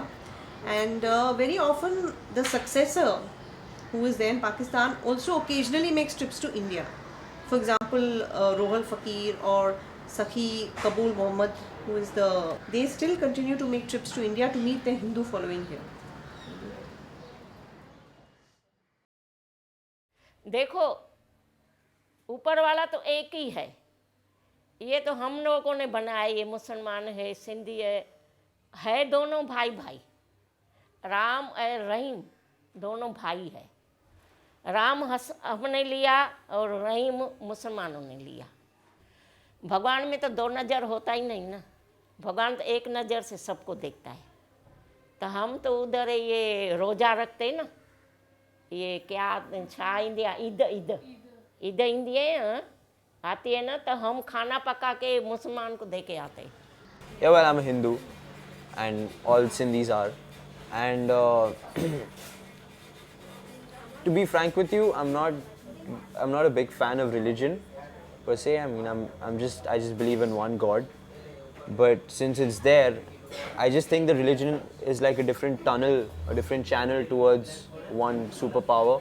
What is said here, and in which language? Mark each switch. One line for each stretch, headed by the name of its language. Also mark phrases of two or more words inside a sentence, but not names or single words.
English: And very often, the successor who is there in Pakistan also occasionally makes trips to India. For example, Rohal Fakir or Sakhi Kabul Muhammad, they still continue to make trips to India to meet their Hindu following here.
Hindi: देखो, ऊपर वाला तो एक ही है, ये तो हम लोगों ने बनाया, ये मुसलमान है, सिंधी है दोनों भाई भाई। राम और रहीम दोनों भाई है। राम हमने लिया और रहीम मुसलमानों ने लिया। भगवान में तो दो नज़र होता ही नहीं ना, भगवान तो एक नज़र से सबको देखता है। तो हम तो उधर ये रोज़ा रखते ना, ये क्या छा इंडिया ईद ईद ईद ईंदी है आती है ना, तो हम खाना पका के मुसलमान को दे के आते हैं।
English: Yeah, well, I'm a Hindu, and all Sindhis are. And to be frank with you, I'm not a big fan of religion per se. I mean, I just believe in one God. But since it's there, I just think the religion is like a different tunnel, a different channel towards one superpower.